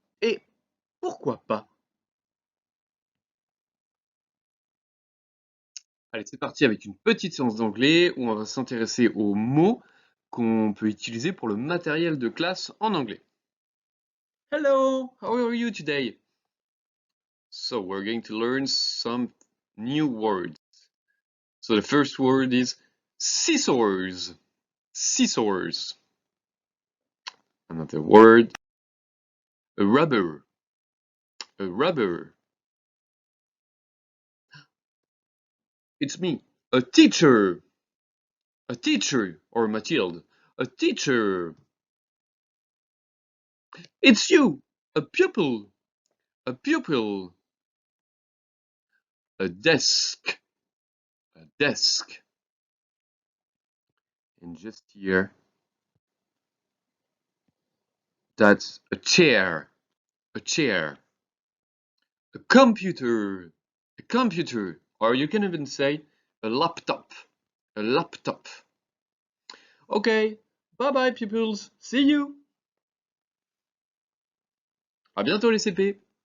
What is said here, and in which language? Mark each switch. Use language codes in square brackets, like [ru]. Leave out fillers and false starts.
[fr] Et pourquoi pas? Allez, c'est parti avec une petite séance d'anglais où on va s'intéresser aux mots qu'on peut utiliser pour le matériel de classe en anglais. [en] Hello, how are you today? So we're going to learn some new words. So the first word is scissors. Scissors. Another word, a rubber. A rubber. It's me, a teacher. A teacher, or Mathilde. A teacher. It's you, a pupil. A pupil. A desk. A desk. And just here, that's a chair. A chair. A computer. A computer. Or you can even say a laptop. A laptop. Okay, bye bye pupils. See you. [fr] À bientôt les CP.